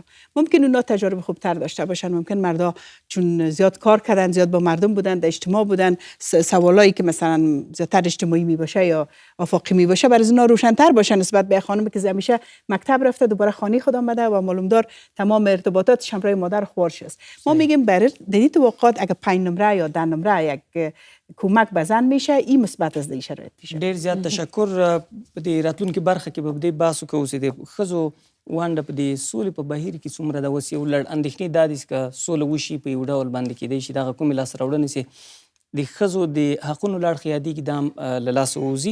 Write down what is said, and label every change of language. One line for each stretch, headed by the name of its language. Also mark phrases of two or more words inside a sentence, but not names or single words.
Persian: ممکن اونا تجارب خوبتر داشته باشن، ممکن مردا چون زیاد کار کردن، زیاد با مردم بودن، در اجتماع بودن، سوالایی که مثلا زیادتر اجتماعی می باشه یا آفاقی می باشه برای اونا روشن‌تر باشه نسبت به خانمی که همیشه مکتب رفته دوباره خانه خود آمده و معلوم دار تمام ارتباطاتش همراه مادر خوارش است. ما میگیم برای در این توقعات اگه 5 نمره یا 10 نمره یک کمک به زن میشه، این مثبت از دې شرایط میشه.
Pashto: ډیر زیات تشکر. په دې راتلونکي برخه کې به په دې بحث وکړو چې د ښځو ونډه په دې سولې په بهیر کې څومره ده. اوس یو لړ اندېښنې دا دي که سوله وشي په یو ډول باندې کیدای شي دغه کومې لاسته راوړنې چې د ښځو د حقونو له اړخه یادېږي دا هم له لاسه ووځي.